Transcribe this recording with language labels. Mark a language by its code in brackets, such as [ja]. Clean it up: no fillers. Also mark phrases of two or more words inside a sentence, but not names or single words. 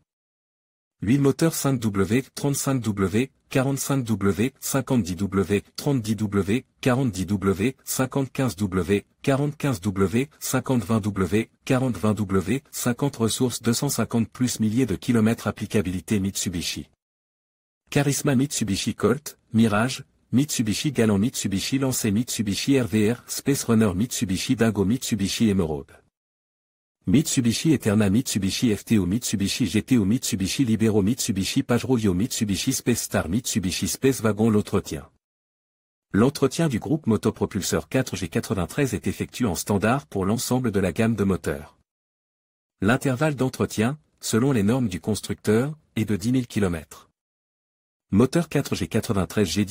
[fr] Huile moteur 5W, 35W, 45W, 50W, 30W, 40W, 50-15W, 40-15W, 50-20W, 40-20W, 50 ressources 250 plus milliers de kilomètres. Applicabilité Mitsubishi Charisma, Mitsubishi Colt, Mirage, Mitsubishi Galant, Mitsubishi Lancer, Mitsubishi RVR, Space Runner, Mitsubishi Dingo, Mitsubishi Emerald. Mitsubishi Eterna, Mitsubishi FTO, Mitsubishi GTO, Mitsubishi Libero, Mitsubishi Pajero, Mitsubishi Space Star, Mitsubishi Space Wagon. L'entretien du groupe motopropulseur 4G93 est effectué en standard pour l'ensemble de la gamme de moteurs. L'intervalle d'entretien, selon les normes du constructeur, est de 10 000 km. Moteur 4G93 GD.